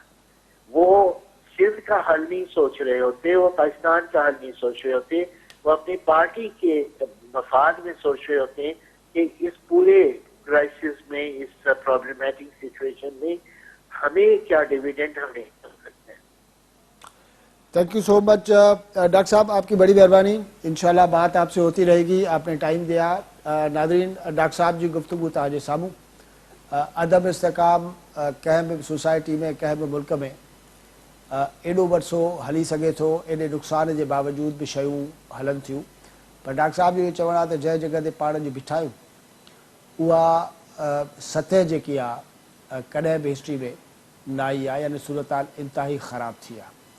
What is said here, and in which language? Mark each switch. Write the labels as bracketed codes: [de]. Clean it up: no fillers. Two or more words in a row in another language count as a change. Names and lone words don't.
[ur] وہ سندھ کا حل نہیں سوچ رہے ہوتے، وہ پاکستان کا حل نہیں سوچ رہے ہوتے، وہ اپنی پارٹی کے مفاد میں سوچ رہے ہوتے ہیں کہ اس پورے کرائسس میں، اس [en] problematic situation [ur] میں ہمیں کیا ڈیویڈینڈ ہم نہیں کر سکتے ہیں. [en] thank you so much [ur] ڈاکٹر صاحب، آپ کی بڑی مہربانی. انشاءاللہ بات آپ سے ہوتی رہے گی، آپ نے ٹائم دیا. [sd] ناظرین، ڈاکٹر صاحب جی گفتگو تاج ساموں عدم استحکام कंहिं बि सोसाइटी में कंहिं बि मुल्क में एॾो वरसो हली सघे थो, एॾे नुक़सान जे बावजूद बि शयूं हलनि थियूं. पर डॉक्टर साहब जो चवणु आहे त जंहिं जॻह ते पाण जी बीठा आहियूं उहा सतह जेकी आहे कॾहिं बि हिस्ट्री में न आई आहे, यानी सूरत हाल इंतिहाई ख़राबु थी आहे.